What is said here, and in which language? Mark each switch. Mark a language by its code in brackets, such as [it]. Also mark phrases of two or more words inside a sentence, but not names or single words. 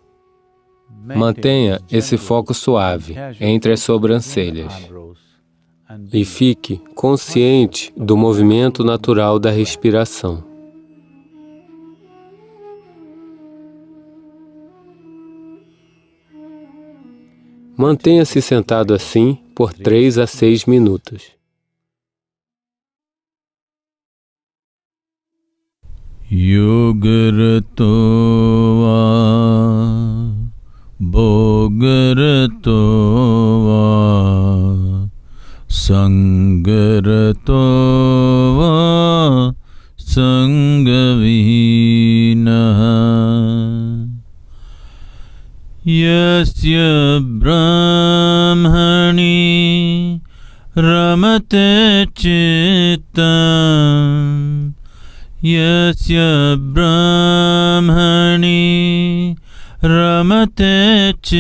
[pt] Mantenha esse foco suave entre as sobrancelhas e fique consciente do movimento natural da respiração. Mantenha-se sentado assim por 3 a 6 minutos. [sa] योगरतो वा, भोगरतो वा, सङ्गरतो वा, सङ्गविना. यस्य ब्रह्मणि रमते चित्तम्, यस्य ब्रह्मणि रमते